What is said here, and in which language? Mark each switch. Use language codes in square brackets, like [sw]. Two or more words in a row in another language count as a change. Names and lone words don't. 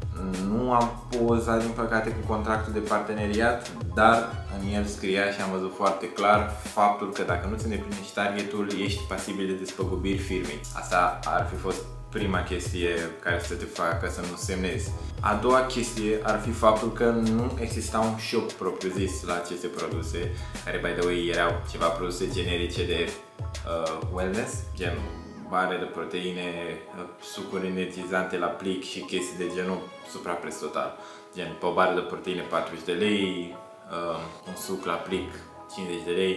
[ro] Nu am pozat, din păcate, cu contractul de parteneriat, dar în el scria și am văzut foarte clar faptul că dacă nu-ți îndeplinești targetul, ești pasibil de despăgubiri firmei. Asta ar fi fost prima chestie care să te facă să nu semnezi. A doua chestie ar fi faptul că nu exista un shop propriu-zis la aceste produse, care, [en] by the way, [ro] erau ceva produse generice de wellness, gen bare de proteine, sucuri energizante la plic și chestii de genul suprapreț total. Gen, pe o bară de proteine 40 de lei, un suc la plic 50 de lei.